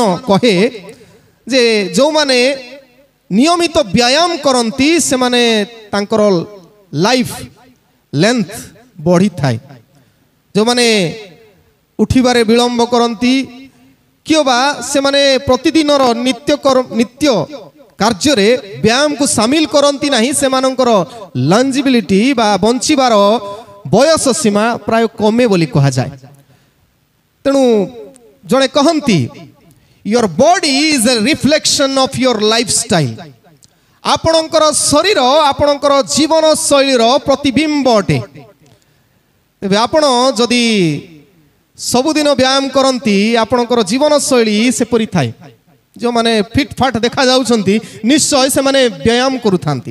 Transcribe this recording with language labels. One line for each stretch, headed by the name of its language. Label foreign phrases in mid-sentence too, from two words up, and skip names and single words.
Odia: କହେ ଯେ ଯୋ ମାନେ ନିୟମିତ ବ୍ୟାୟାମ କରନ୍ତି ସେ ମାନେ ତାଙ୍କର
English: life length
Odia: ବଢ଼ି ଥାଏ ଯୋ ମାନେ ଉଠିବାରେ ବିଳମ୍ବ କରନ୍ତି କିମ୍ବା ସେ ମାନେ ପ୍ରତିଦିନ ନିତ୍ୟ କାର୍ଯ୍ୟରେ ବ୍ୟାୟାମକୁ ସାମିଲ କରନ୍ତି ନାହିଁ ସେମାନଙ୍କର ଲଞ୍ଜିବିଲିଟି ବା ବଞ୍ଚିବାର ବୟସ ସୀମା ପ୍ରାୟ କମେ ବୋଲି କୁହାଯାଏ। ତେଣୁ ଜଣେ କହନ୍ତି
English: your body is a reflection of your lifestyle।
Odia: ଆପଣଙ୍କର ଶରୀର ଆପଣଙ୍କର ଜୀବନ ଶୈଳୀର ପ୍ରତିବିମ୍ବ ଅଟେ। ତେବେ ଆପଣ ଯଦି ସବୁଦିନ ବ୍ୟାୟାମ କରନ୍ତି ଆପଣଙ୍କର ଜୀବନ ଶୈଳୀ ସେପରି ଥାଏ। ଯେଉଁମାନେ ଫିଟ୍ ଫାଟ୍ ଦେଖାଯାଉଛନ୍ତି ନିଶ୍ଚୟ ସେମାନେ ବ୍ୟାୟାମ କରୁଥାନ୍ତି।